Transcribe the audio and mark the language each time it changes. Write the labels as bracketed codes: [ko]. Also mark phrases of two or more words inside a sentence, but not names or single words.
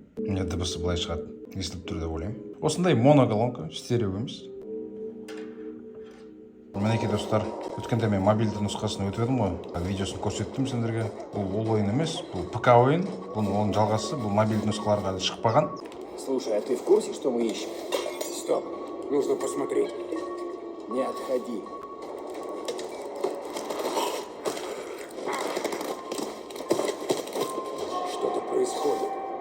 [kk] Міне дыбысы былай шығады, естіліп тұр деп ойлаймын. Осындай моноколонка, стерео емес. Мінекей достар, өткенде мен мобильді нұсқасын өтіп едім ғой, видеосын көрсеттім сендерге. Бұл ойын емес, бұл ПК ойын, оның жалғасы, бұл мобильді нұсқаларға шықпаған. [ru] Слушай, а ты в курсе, что мы ищем? Стоп, нужно посмотреть. Не отходи. Что-то происходит.